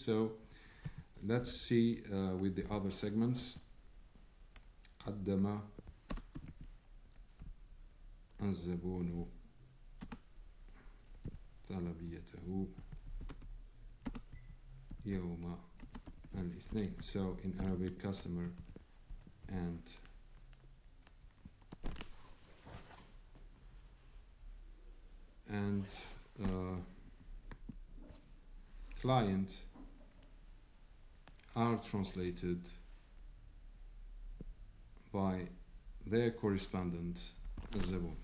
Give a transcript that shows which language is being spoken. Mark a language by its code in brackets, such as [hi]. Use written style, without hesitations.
[en] So let's see with the other segments. [ar] قدم الزبون طلبيته يوم الاثنين. [en] So in Arabic, customer and client are translated by their correspondent الزبون.